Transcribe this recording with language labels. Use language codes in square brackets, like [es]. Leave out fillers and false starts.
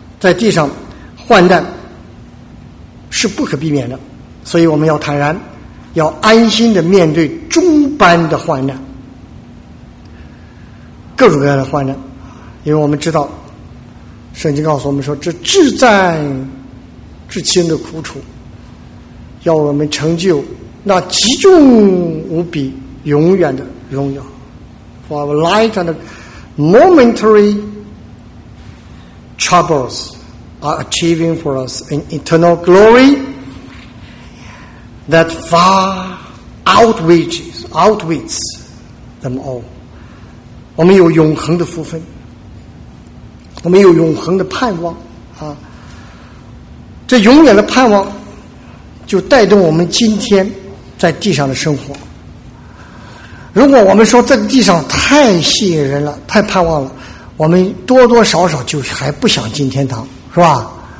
[zh] 在地上患难是不可避免的，所以我们要坦然，要安心的面对终般的患难，各种各样的患难。因为我们知道圣经告诉我们说，这至暂至轻的苦楚要我们成就那极重无比永远的荣耀。 [en] For our light and momentary troubles are achieving for us an eternal glory that far outweighs them all。 [zh] 我们有永恒的福分，我们有永恒的盼望啊！这永远的盼望就带动我们今天在地上的生活。如果我们说这个地上太吸引人了，太盼望了，我们多多少少就还不想进天堂，是吧？